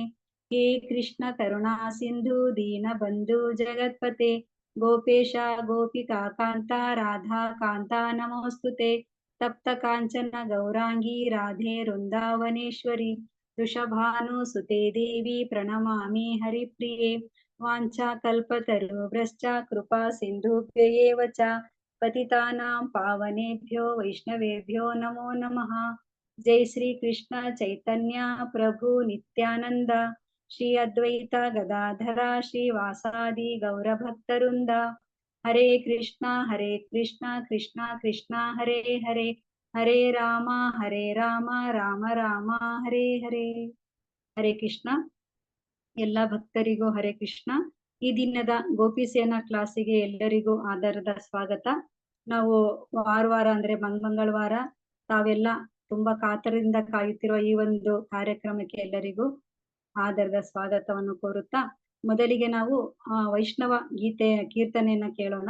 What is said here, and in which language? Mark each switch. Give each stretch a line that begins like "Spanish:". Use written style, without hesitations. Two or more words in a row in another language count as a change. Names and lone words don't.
Sanskrit: ಹೇ ಕೃಷ್ಣ ಕರುಣಾ ಸಿಂಧು ದೀನ ಬಂಧು ಜಗತ್ಪತೆ ಗೋಪೇಶ ಗೋಪಿಕಾ ಕಾಂತ ರಾಧಾ ಕಾಂತ ನಮೋಸ್ತುತೆ. ತಪ್ತ ಕಾಂಚನ ಗೌರಾಂಗಿ ರಾಧೆ ವೃಂದಾವನೇಶ್ವರಿ ವೃಷಭಾನುಸುತೆ ದೇವಿ ಪ್ರಣಮಾಮಿ ಹರಿಪ್ರಿಯೆ. ವಾಂಛಾ ಕಲ್ಪತರುಭ್ಯಶ್ಚ ಕೃಪಾ ಸಿಂಧುಭ್ಯೇವ ಚ ಪತಿತಾನಾಂ ಪಾವನೇಭ್ಯೋ ವೈಷ್ಣವೇಭ್ಯೋ ನಮೋ ನಮಃ. ಜೈ ಶ್ರೀ ಕೃಷ್ಣ ಚೈತನ್ಯ ಪ್ರಭು ನಿತ್ಯಾನಂದ ಶ್ರೀ ಅದ್ವೈತ ಗದಾಧರ ಶ್ರೀವಾಸಾದಿ ಗೌರಭಕ್ತವೃಂದ. ಹರೇ ಕೃಷ್ಣ ಕೃಷ್ಣ ಕೃಷ್ಣ ಹರೇ ಹರೇ ಹರೇ ರಾಮ ರಾಮ ರಾಮ ಹರೇ ಹರೇ. ಹರೇ ಕೃಷ್ಣ.
Kannada: ಎಲ್ಲ ಭಕ್ತರಿಗೂ
Sanskrit: ಹರೇ ಕೃಷ್ಣ.
Kannada: ಈ ದಿನದ ಗೋಪಿ ಸೇನಾ ಕ್ಲಾಸಿಗೆ ಎಲ್ಲರಿಗೂ ಆಧಾರದ ಸ್ವಾಗತ. ನಾವು ವಾರ ಅಂದ್ರೆ ಮಂಗಳವಾರ ತಾವೆಲ್ಲ ತುಂಬಾ ಕಾತರದಿಂದ ಕಾಯುತ್ತಿರುವ ಈ ಒಂದು ಕಾರ್ಯಕ್ರಮಕ್ಕೆ ಎಲ್ಲರಿಗೂ ಆಧಾರದ ಸ್ವಾಗತವನ್ನು ಕೋರುತ್ತಾ, ಮೊದಲಿಗೆ ನಾವು ವೈಷ್ಣವ ಗೀತೆ ಕೀರ್ತನೆಯನ್ನ ಕೇಳೋಣ.